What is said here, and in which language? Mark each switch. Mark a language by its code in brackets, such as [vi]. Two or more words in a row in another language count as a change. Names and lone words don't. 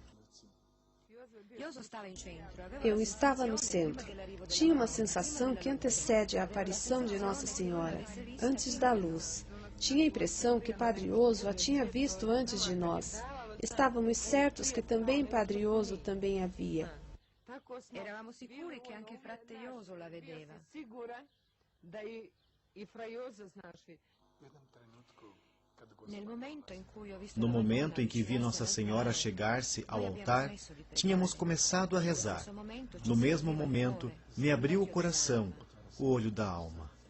[pt] Eu estava no centro. Tinha uma sensação que antecede a aparição de Nossa Senhora, antes da luz. Tinha a impressão que Padre Ioso a tinha visto antes de nós. Estávamos certos que também Padre Ioso também a via. [it] Eravamo sicuri che anche frate Ioso la vedeva. [pt] No momento em que vi Nossa Senhora chegar-se ao altar, tínhamos começado a rezar. No mesmo momento, me abriu o coração, o olho da alma.